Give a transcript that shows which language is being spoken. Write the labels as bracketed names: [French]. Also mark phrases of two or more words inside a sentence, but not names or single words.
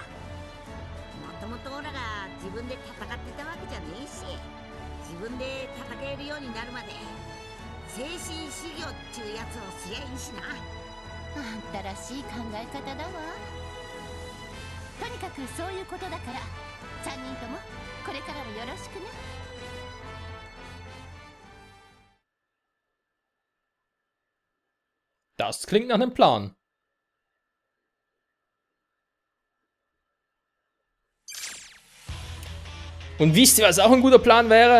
[Japanese] もともとオラが自分で戦ってたわけじゃねえし、自分で戦えるようになるまで精神修行っちゅうやつをすりゃいいしな。あんたらしい考え方だわ。とにかくそういうことだから3人ともこれからもよろしくね。 [German] Das klingt nach einem Plan. Und wisst ihr, was auch ein guter Plan wäre?